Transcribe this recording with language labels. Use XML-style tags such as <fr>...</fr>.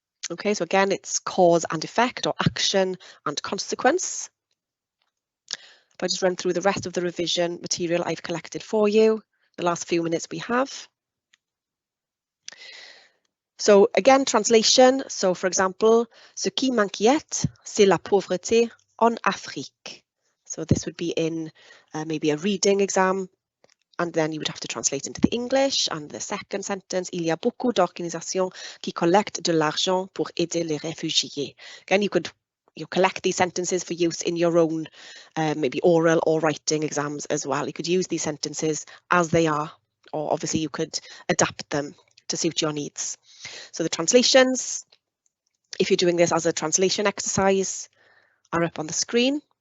<en>Okay, so again, it's cause and effect, or action and consequence. If I just run through the rest of the revision material I've collected for you, the last few minutes we have. So again, translation. So for example,</en> <fr>ce qui m'inquiète, c'est la pauvreté en Afrique.</fr> <en>So this would be in maybe a reading exam, and then you would have to translate into the English. And the second sentence,</en> <fr>il y a beaucoup d'organisations qui collectent de l'argent pour aider les réfugiés.</fr> <en>Again, you collect these sentences for use in your own maybe oral or writing exams as well. You could use these sentences as they are, or obviously you could adapt them to suit your needs. So the translations, if you're doing this as a translation exercise, are up on the screen.</en>